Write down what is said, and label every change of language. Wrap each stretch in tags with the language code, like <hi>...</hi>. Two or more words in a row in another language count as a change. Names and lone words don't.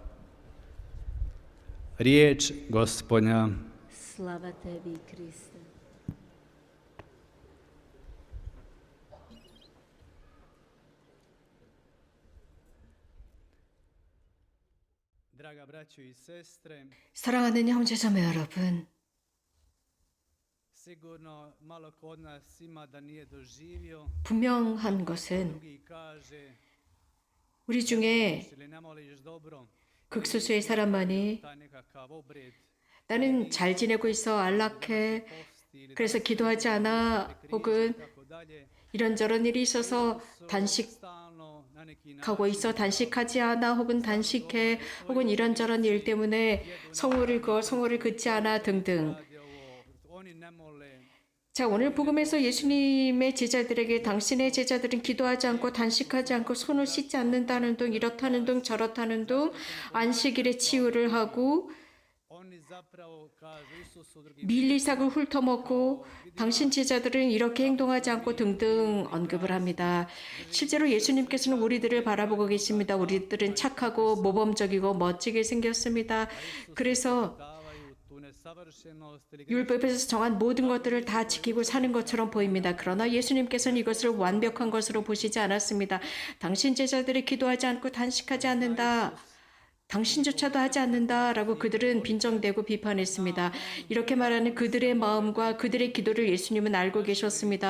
<bs>Riječ Gospodnja. Slava tebi, Kriste. Draga braćo i sestre,</bs> <ko>사랑하는 형제자매 여러분,</ko> <bs>sigurno malo ko od nas ima da nije doživio,</bs> <ko>분명한 것은</ko> <bs>drugi kaže:</bs> <ko>우리 중에</ko> <bs>ili ne moliš dobro,</bs> <ko>극소수의 사람만이</ko> <bs>taj nekakav obred,</bs> <ko>나는 잘 지내고 있어, 안락해, 그래서 기도하지 않아, 혹은</ko> <bs>tako dalje,</bs> <ko>이런저런 일이 있어서 단식하고</ko> <bs>stalno na neki način</bs> <ko>있어, 단식하지 않아, 혹은 단식해, 혹은 이런저런 일 때문에 성호를 그어, 성호를 긋지 않아 등등.</ko> <bs>radi ovo, oni ne mole,</bs> <ko>자, 오늘 복음에서 예수님의 제자들에게 당신의 제자들은 기도하지 않고 단식하지 않고 손을 씻지 않는다는 등, 이렇다는 등, 저렇다는 등 안식일에 치유를 하고</ko> <bs>oni zapravo kažu Isusu drugim</bs> <ko>밀리삭을 훑어먹고 당신 제자들은 이렇게 행동하지 않고 등등 언급을 합니다. 실제로 예수님께서는 우리들을 바라보고 계십니다. 우리들은 착하고 모범적이고 멋지게 생겼습니다. 그래서</ko> <bs>davaju tu nesavršenost ili</bs> <ko>율법에서 정한 모든 것들을 다 지키고 사는 것처럼 보입니다. 그러나 예수님께서는 이것을 완벽한 것으로 보시지 않았습니다. 당신 제자들이 기도하지 않고 단식하지 않는다. 당신조차도 하지 않는다라고 그들은 빈정대고 비판했습니다. 이렇게 말하는 그들의 마음과 그들의 기도를 예수님은 알고 계셨습니다.</ko>